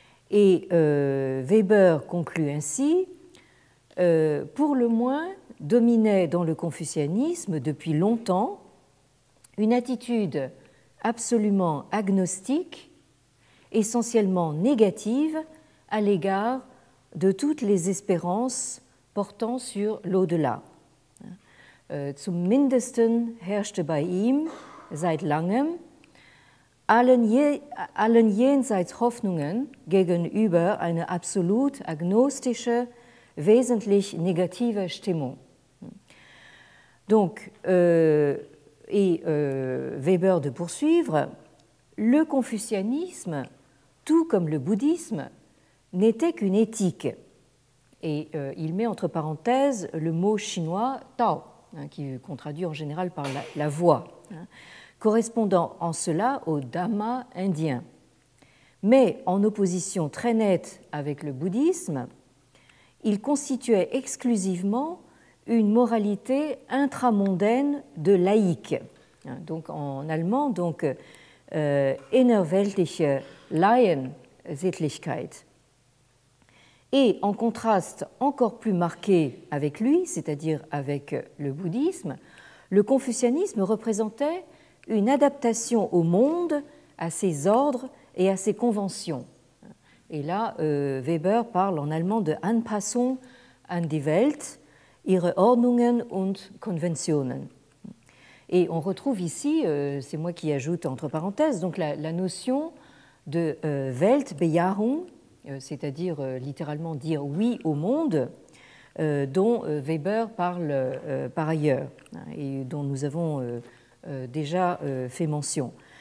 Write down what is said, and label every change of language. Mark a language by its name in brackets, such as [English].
[French] Et Weber conclut ainsi, pour le moins, dominait dans le confucianisme depuis longtemps une attitude absolument agnostique, essentiellement négative à l'égard de toutes les espérances portant sur l'au-delà. [German] Zum Mindesten herrschte bei ihm seit langem allen Jenseitshoffnungen gegenüber eine absolut agnostische, wesentlich négative Stimmung. [French] Donc, Weber de poursuivre, le confucianisme, tout comme le bouddhisme, n'était qu'une éthique. Et il met entre parenthèses le mot chinois Tao, qu'on traduit en général par la voie, correspondant en cela au Dhamma indien. Mais en opposition très nette avec le bouddhisme, il constituait exclusivement une moralité intramondaine de laïque. Donc en allemand, donc [German] innerweltliche Laiensittlichkeit. [French] Et en contraste encore plus marqué avec lui, c'est-à-dire avec le bouddhisme, le confucianisme représentait une adaptation au monde, à ses ordres et à ses conventions. Et là, Weber parle en allemand de [German] Anpassung an die Welt, ihre Ordnungen und Konventionen. [French] Et on retrouve ici, c'est moi qui ajoute entre parenthèses, donc la notion de Weltbejahung, c'est-à-dire littéralement dire oui au monde, dont Weber parle par ailleurs et dont nous avons déjà fait mention.